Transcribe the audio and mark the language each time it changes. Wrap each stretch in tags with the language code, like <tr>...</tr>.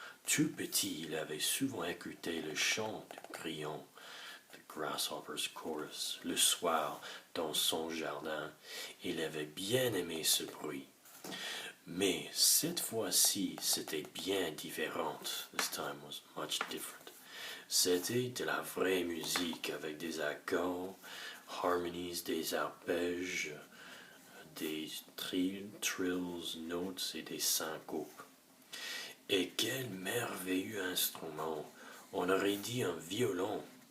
<fr>Tout petit, il avait souvent écouté le chant du grillon,</fr> <en>the grasshopper's chorus,</en> <fr>le soir, dans son jardin. Il avait bien aimé ce bruit. Mais cette fois-ci, c'était bien différent.</fr> <en>This time was much different.</en> <fr>C'était de la vraie musique avec des accords, harmonies, des arpèges, des trills, notes et des syncopes. Et quel merveilleux instrument! On aurait dit un violon.</fr>